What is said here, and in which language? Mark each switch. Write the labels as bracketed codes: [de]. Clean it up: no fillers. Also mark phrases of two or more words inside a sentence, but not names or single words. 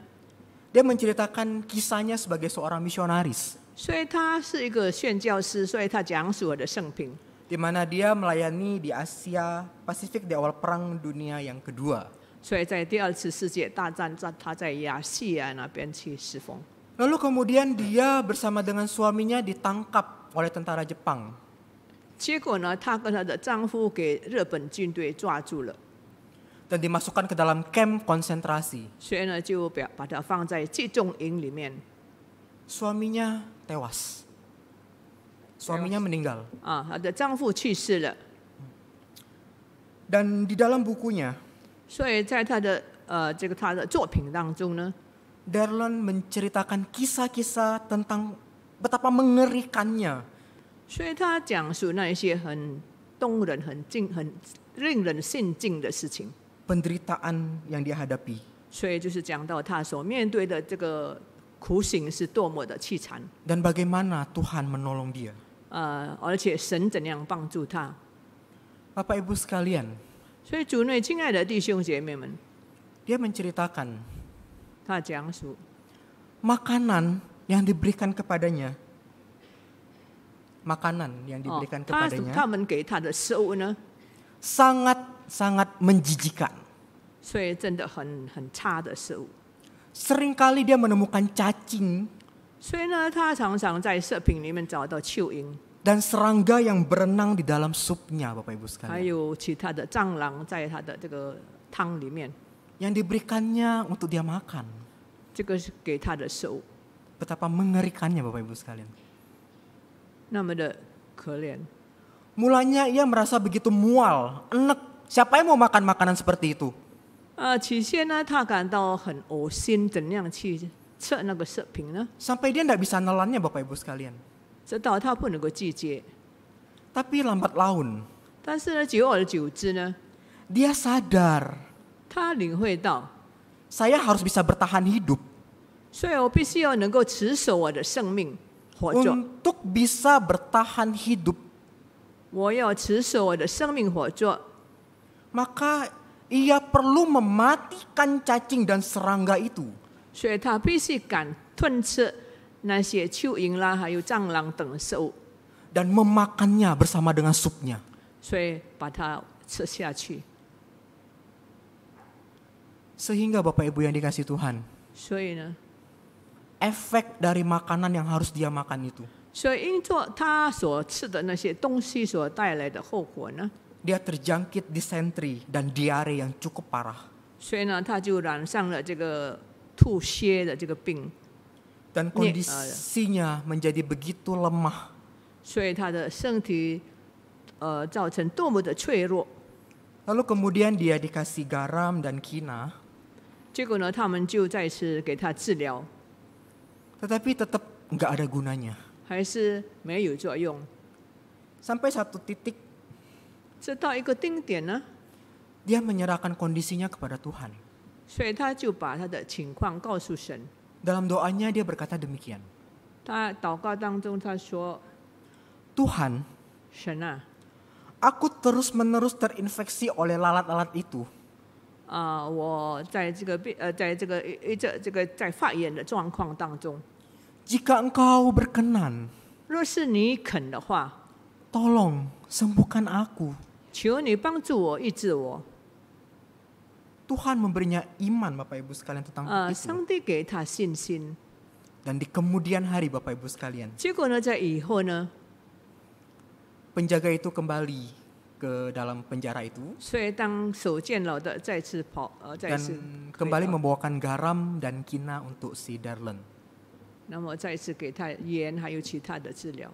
[id] dia menceritakan kisahnya sebagai seorang misionaris, [zh] 所以他是一个宣教师，所以他讲述我的生平。 [id] di mana dia melayani di Asia Pasifik di awal Perang Dunia yang kedua. [zh] 所以在第二次世界大战，他在亚细亚那边去侍奉。 [id] Lalu kemudian dia bersama dengan suaminya ditangkap oleh tentara Jepang. [zh] 结果呢，她跟她的丈夫给日本军队抓住了， [id] Dan dimasukkan ke dalam camp konsentrasi. [zh] 所以呢就把她放在集中营里面。 [id] Suaminya tewas. Suaminya meninggal. [zh] 她的丈夫去世了， [id] Dan di dalam bukunya, [zh] 所以在她的她的作品当中呢， [id] Darlin menceritakan kisah-kisah tentang betapa mengerikannya [zh] 所以她讲述那一些很动人、很令人心惊的事情。 [id] penderitaan yang dia hadapi. [zh] 所以就是讲到她所面对的这个苦刑是多么的凄惨， [id] Dan bagaimana Tuhan menolong dia. [zh] 而且神怎样帮助她。 [id] Bapak Ibu sekalian, [zh] 所以主内亲爱的弟兄姐妹们， [id] dia menceritakan [zh] 她讲述 [id] makanan yang diberikan kepadanya. Makanan yang diberikan [zh] 他 [id] kepadanya [zh] 们给她的食物呢， [id] sangat-sangat menjijikan. [zh] 所以真的很差的食物。 [id] Seringkali dia menemukan cacing [zh] 所以呢，他常常在食品里面找到蚯蚓， [id] dan serangga yang berenang di dalam supnya, Bapak Ibu [zh] 还 [id] sekalian. [zh] 有其他的蟑螂在他的这个汤里面， [id] Yang diberikannya untuk dia makan. [zh] 这个是给他的食物， [id] Betapa mengerikannya Bapak Ibu sekalian. [zh] 那么的可怜。 [id] Mulanya ia merasa begitu mual, enek. Siapa yang mau makan makanan seperti itu? [zh] 起先呢，他感到很恶心，怎样去吃那个食品呢？ [id] Sampai dia tidak bisa nelannya Bapak Ibu sekalian. [zh] 直到他不能够拒绝， [id] Tapi lambat laun, [zh] 但是呢，久而久之呢， [id] dia sadar, [zh] 他领会到， [id] saya harus bisa bertahan hidup. [zh] 所以我必须要能够持守我的生命活着， [id] Untuk bisa bertahan hidup, [zh] 我要持守我的生命活着， [id] maka ia perlu mematikan cacing dan serangga itu. [zh] 所以他必须敢吞吃那些蚯蚓啦，还有蟑螂等食物， [id] Dan memakannya bersama dengan supnya. [zh] 所以把它吃下去。 [id] Sehingga Bapak Ibu yang dikasihi Tuhan, [zh] 所以呢， [id] efek dari makanan yang harus dia makan itu, [zh] 所以因着他所吃的那些东西所带来的后果呢， [id] dia terjangkit disentri dan diare yang cukup parah. [zh] 所以呢，他就染上了这个吐血的这个病。 [id] Dan kondisinya menjadi begitu lemah. [zh] 所以他的身体造成多么的脆弱。 [id] Lalu kemudian dia dikasih garam dan kina, [zh] 结果呢，他们就再次给他治疗， [id] tetapi tetap nggak ada gunanya. [zh] 还是没有作用。 [id] Sampai satu titik [zh] 直到一个丁点呢， [id] dia menyerahkan kondisinya kepada Tuhan. [zh] 所以他就把他的情况告诉神。 [id] Dalam doanya dia berkata demikian, [zh] 他祷告当中他说 [id] Tuhan, [zh] 神啊， [id] aku terus-menerus terinfeksi oleh lalat-lalat itu. [zh] 我在这个在发炎的状况当中， [id] Jika engkau berkenan, [zh] 若是你肯的话， [id] tolong sembuhkan aku. [zh] 求你帮助我医治我。 [id] Tuhan memberinya iman Bapak Ibu sekalian tentang itu. [zh] 上帝给他信心。 [id] Dan di kemudian hari Bapak Ibu sekalian, [zh] 结果呢，在以后呢， [id] penjaga itu kembali ke dalam penjara itu [zh] 所以当守监牢的再次再 [id] dan [zh] 次 [id] kembali membawakan garam dan kina untuk si Darlen. [zh] 那么再次给他盐还有其他的治疗。